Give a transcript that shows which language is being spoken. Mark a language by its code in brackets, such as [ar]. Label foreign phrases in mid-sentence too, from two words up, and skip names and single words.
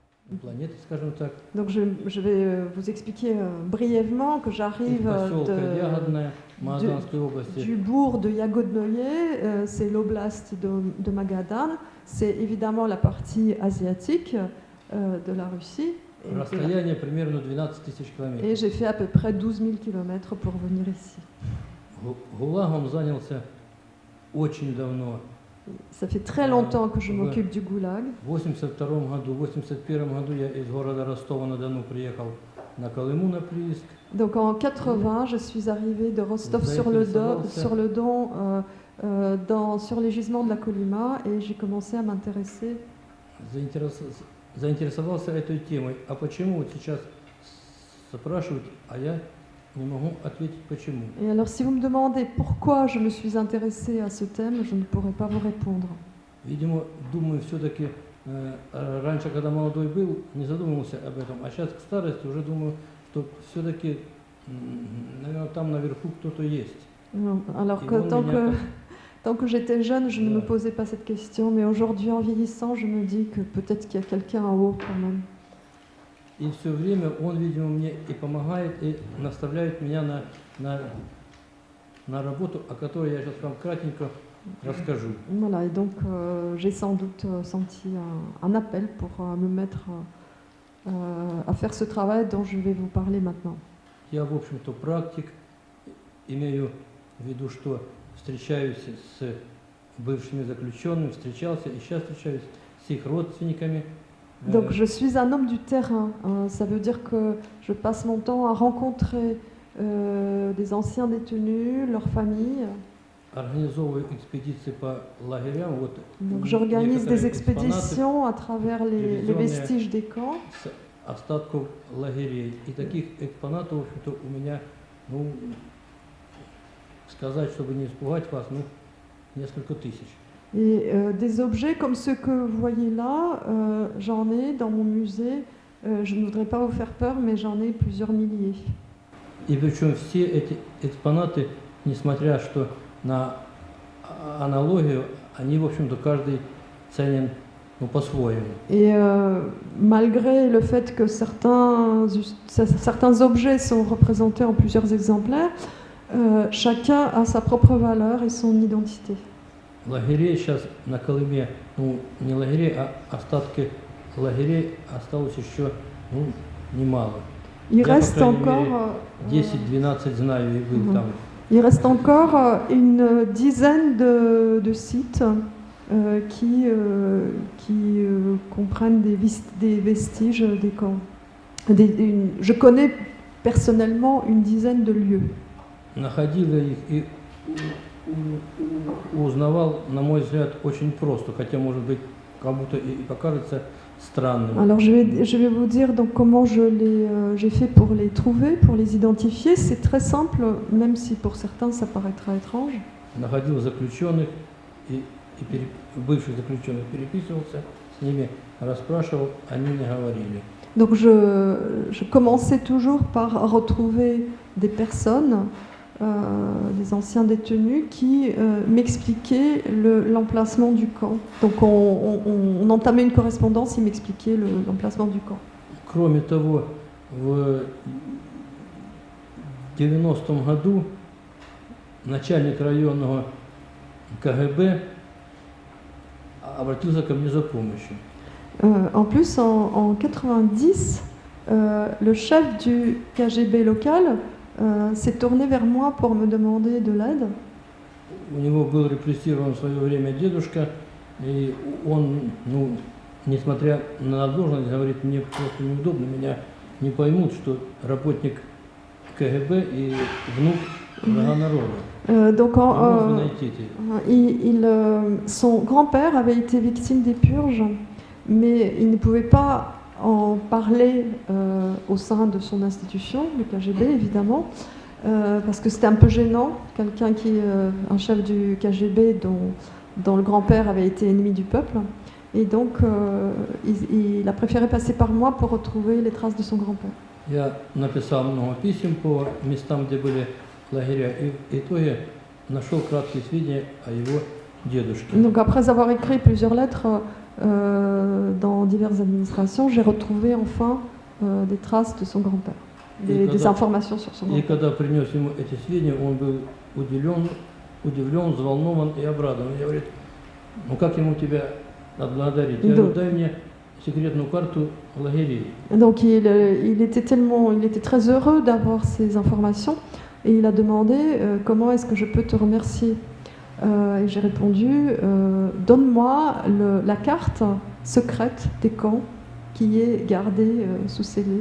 [ru] планеты, скажем так. [fr] Donc je vais vous expliquer brièvement que [ru] Из [fr] j'arrive [ru] поселка Ягодное Магаданской области. [fr] du bourg de Yagodnoye, c'est l'oblast de Magadan, c'est évidemment la partie asiatique de la Russie. [ru] Расстояние примерно 12 тысяч [fr] Et [ru] километров. [fr] j'ai fait à peu près 12 000 km pour venir ici. [ru] ГУЛАГом занялся очень давно. [fr] Ça fait très longtemps que je m'occupe du goulag. [ru] В 82 году, в 81 году я из города Ростова-на-Дону приехал на Колыму на прииск. [fr] Donc en 80, je suis arrivée de Rostov sur le Don sur les gisements de la Kolyma et j'ai commencé à m'intéresser. [ru] Заинтересовался этой темой. А почему вот сейчас спрашивают, а я не могу ответить почему. [fr] Et alors si vous me demandez pourquoi je me suis intéressée à ce thème, je ne pourrai pas vous répondre. [ru] Видимо, думаю, все-таки раньше, когда молодой был, не задумывался об этом, а сейчас к старости уже думаю, что все-таки, наверное, там наверху кто-то есть. [fr] Alors que tant que j'étais jeune, je ne me posais pas cette question, mais aujourd'hui, en vieillissant, je me dis que peut-être qu'il y a quelqu'un en haut quand même. [ru] И все время он, видимо, мне и помогает, и наставляет меня на работу, о которой я сейчас вам кратенько расскажу. [fr] Voilà, et donc j'ai sans doute senti un appel pour me mettre à faire ce travail dont je vais vous parler maintenant. [ru] Я, в общем-то, практик, имею в виду, что встречаюсь с бывшими заключенными, встречался и сейчас встречаюсь с их родственниками. [fr] Donc je suis un homme du terrain, ça veut dire que je passe mon temps à rencontrer des anciens détenus, leurs familles. Donc j'organise des expéditions à travers les vestiges des camps. Et des objets comme ceux que vous voyez là, j'en ai dans mon musée. Je ne voudrais pas vous faire peur, mais j'en ai plusieurs milliers. [ru] И причем все эти экспонаты, несмотря что на аналогию, они, в общем-то, каждый ценен по-своему. [fr] Et malgré le fait que certains objets sont représentés en plusieurs exemplaires, chacun a sa propre valeur et son identité. [ru] Лагерей сейчас на Колыме, не лагерей, а остатки лагерей осталось еще немало. [fr] Il reste encore [ru] 10-12 знаю, и был там. [fr] Il reste encore une dizaine de sites qui comprennent des vestiges des camps. Je connais personnellement une dizaine de lieux. [ru] Находил их и узнавал, на мой взгляд, очень просто, хотя, может быть, кому-то и покажется странным. [fr] Alors je vais vous dire donc comment j'ai fait pour les trouver, pour les identifier. C'est très simple, même si pour certains ça paraîtra étrange. [ru] Находил заключенных и бывших заключенных, переписывался с ними, расспрашивал, они не говорили. [fr] Donc je commençais toujours par retrouver des personnes, des anciens détenus qui m'expliquaient l'emplacement du camp. Donc on entamait une correspondance, ils m'expliquaient l'emplacement du camp. [ru] Кроме того, в 90-м году начальник районного КГБ обратился ко мне за помощью. [fr] En plus, en 90, le chef du KGB local s'est tourné vers moi pour me demander de l'aide. [ru] У него был репрессирован в свое время дедушка, и он, несмотря на должность, говорит, мне просто неудобно, меня не поймут, что работник КГБ и внук врага народа. [fr] Donc son grand-père avait été victime des purges, mais il ne pouvait pas en parler au sein de son institution, le KGB évidemment, parce que c'était un peu gênant, quelqu'un un chef du KGB dont le grand-père avait été ennemi du peuple, et donc il a préféré passer par moi pour retrouver les traces de son grand-père. [ru] Я написал много писем по местам, где были лагеря, и в итоге нашел краткие сведения о его дедушке. [fr] Donc après avoir écrit plusieurs lettres, dans diverses administrations, j'ai retrouvé enfin des traces de son grand-père, des informations sur son [ru] И [fr] grand-père. [ru] когда принес ему эти сведения, он был удивлен, взволнован и обрадован. И говорит, ну как ему тебя отблагодарить? Я говорю, дай мне секретную карту лагерей. [fr] Donc il était très heureux d'avoir ces informations et il a demandé comment est-ce que je peux te remercier. Et j'ai répondu, donne-moi la carte secrète des camps qui est gardée sous scellé.